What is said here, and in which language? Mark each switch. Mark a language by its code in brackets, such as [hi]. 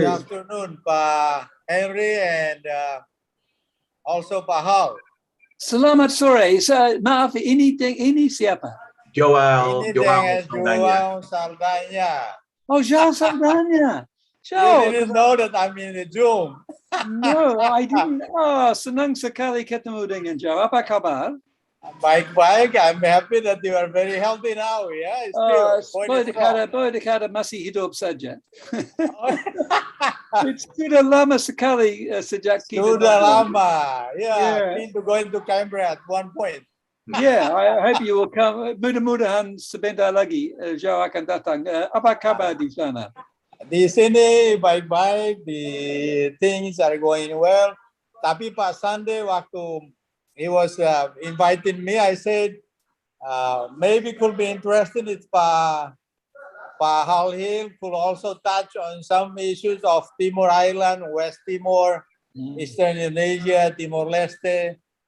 [en] Good afternoon, Pak Henry, and also Pak Hal. [id] Selamat sore. Maaf, ini siapa? Joao Saldanya. Oh, Joao Saldanya. [en] You didn't know that I'm in the Zoom. No, I didn't. [id] Oh, senang sekali ketemu dengan Joao. Apa kabar? Baik-baik. [en] I'm happy that you are very healthy now. Yeah, [id] boleh dikata masih hidup saja. Sudah lama sekali sejak kita. Sudah lama. [en] Yeah, I've been going to Canberra at one point. Yeah, I hope you will come. [id] Mudah-mudahan sebentar lagi Joao akan datang. Apa kabar di sana? Di sini baik-baik. [en] The things are going well. [id] Tapi Pak Sande waktu [en] he was inviting me, I said, maybe could be interesting if Pak Hal Hill could also touch on some issues of Timor Island, West Timor, Eastern Indonesia, Timor-Leste.